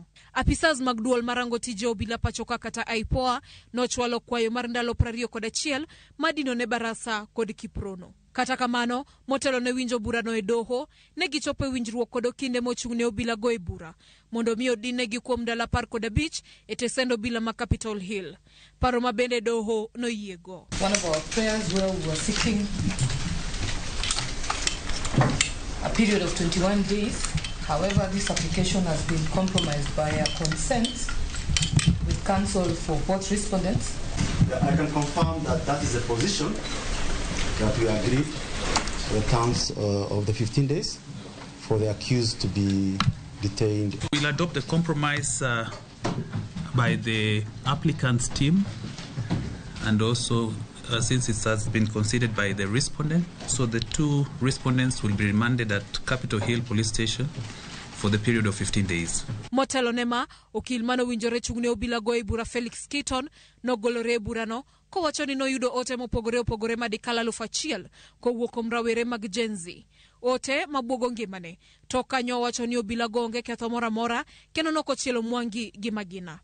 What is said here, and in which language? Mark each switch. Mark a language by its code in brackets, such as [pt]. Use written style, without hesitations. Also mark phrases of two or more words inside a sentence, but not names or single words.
[luo] Apisas mag duol marango tije obila pachoka kata IPOA nochwalo kwayo mar ndalo 21 madino ne Barasa kod Kiprono. Kata kamano, motelo ne winjo burano e doho, ne gichopo e winjruok kod okinde mochung' ne obila go e bura, mondo mi odinegi kuom ndalo 15 e tesend obila ma Capitol Hill. Paro ma bende doho noyiego. [en] One of our prayers where we were seeking a period of 21 days. However, this application has been compromised by a consent with counsel for both respondents. I can confirm that that is a position that we agreed the terms of the 15 days for the accused to be detained. We'll adopt a compromise by the applicant's team and also since it has been considered by the respondent, so the two respondents will be remanded at Capitol Hill Police Station for the period of 15 days. [luo] Motelo nema, okil mano winjore chungne obila go e bura Felix Keaton nogolore burano kowacho ni noyudo ote mopogore madikala 1,000 kowuok kuom rawere mag Gen Z. Ote mabwogo ngimane to kanyo wacho ni obila go onge ketho moro amora kendo nokochielo Mwangi gi magina.